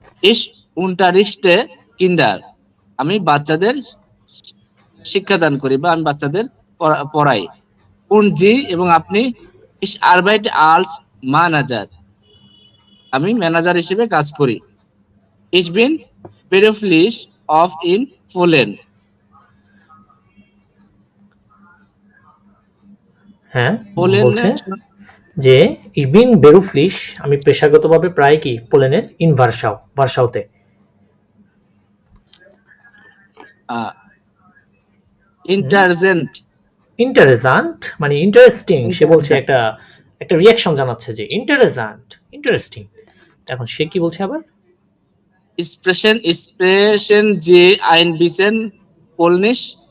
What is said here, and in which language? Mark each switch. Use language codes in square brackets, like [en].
[de] Ich unterrichte Kinder. [bn] আমি বাচ্চাদের শিক্ষাদান করি বা আমি বাচ্চাদের পড়াই। [de] Und Sie [bn] এবং আপনি? [de] Ich arbeite als Manager. [bn] আমি ম্যানেজার হিসেবে কাজ করি। [de] Ich bin beruflich oft in Polen. [bn] হ্যাঁ, বলছে যে [de] ich bin beruflich, [bn] আমি পেশাগতভাবে প্রায় কি পোল্যান্ডের ইন ভার্সাওতে। ইন্টারেস্টেন্ট মানে ইন্টারেস্টিং। সে বলছে একটা রিঅ্যাকশন জানাচ্ছে যে ইন্টারেস্টিং। এখন সে কি বলছে আবার? [de] Sprechen Sie ein bisschen Polnisch?